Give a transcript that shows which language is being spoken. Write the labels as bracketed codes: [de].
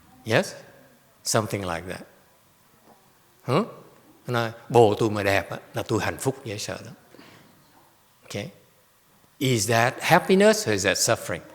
[en] Yes, something like that. Huh? [vi] Nói, bồ tôi mà đẹp là tôi hạnh phúc dễ sợ lắm. [en] Okay. Is that happiness or is that suffering?